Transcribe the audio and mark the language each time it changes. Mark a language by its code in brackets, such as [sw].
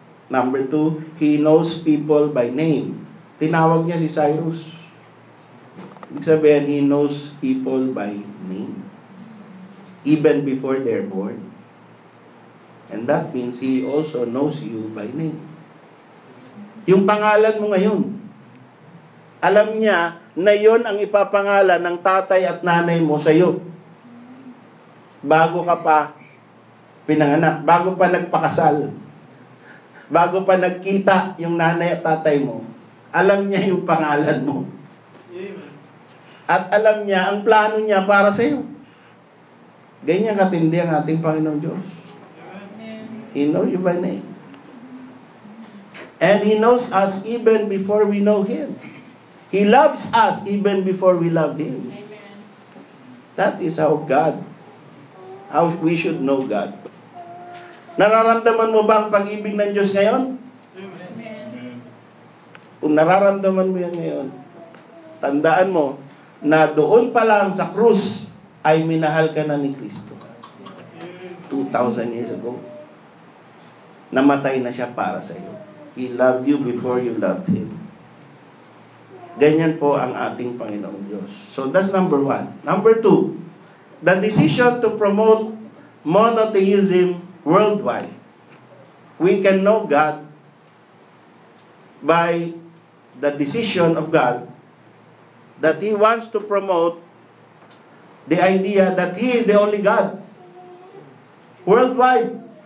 [en] Number 2, He knows people by name. [tl] Tinawag niya si Cyrus. Ibig sabihin, [en] He knows people by name. Even before they're born. And that means He also knows you by name. [tl] Yung pangalan mo ngayon, alam niya na yon ang ipapangalan ng tatay at nanay mo sa iyo. Bago ka pa pinanganak, bago pa nagpakasal, bago pa nagkita yung nanay at tatay mo, alam niya yung pangalan mo. At alam niya ang plano niya para sa iyo. Ganyan katindi ang ating Panginoong Diyos. [en] He knows you by name. And He knows us even before we know Him. He loves us even before we love Him. That is how we should know God. [tl] Nararamdaman mo ba ang pag-ibig ng Diyos ngayon? Kung nararamdaman mo yan ngayon, tandaan mo na doon pa lang sa krus ay minahal ka na ni Kristo. [en] 2,000 years ago. [tl] Namatay na siya para sa iyo. [en] He loved you before you loved Him. [tl] Ganyan po ang ating Panginoong Diyos. [en] So that's number 1. Number 2, the decision to promote monotheism worldwide. We can know God by the decision of God that He wants to promote the idea that He is the only God worldwide.